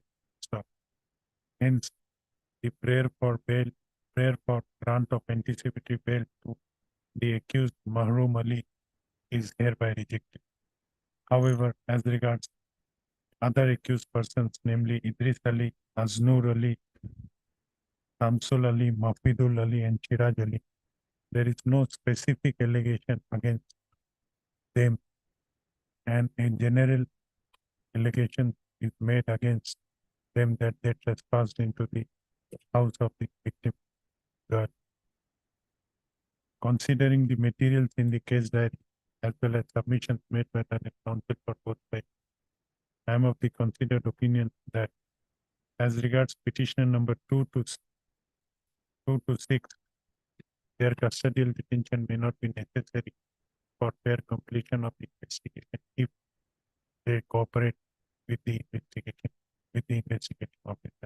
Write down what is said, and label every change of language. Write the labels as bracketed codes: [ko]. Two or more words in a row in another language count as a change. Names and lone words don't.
[en] So, hence, the prayer for grant of anticipatory bail to the accused Mahroom Ali is hereby rejected. However, as regards other accused persons, namely Idris Ali, Aznur Ali, Samsul Ali, Mafidul Ali, and Chiraj Ali, there is no specific allegation against them, and a general allegation is made against them that they trespassed into the house of the victim girl. Considering the materials in the case diary, as well as submissions made by the counsel for both sides, I am of the considered opinion that as regards petitioner number 2 to 6, their custodial detention may not be necessary for fair completion of the investigation if they cooperate with the investigating officer.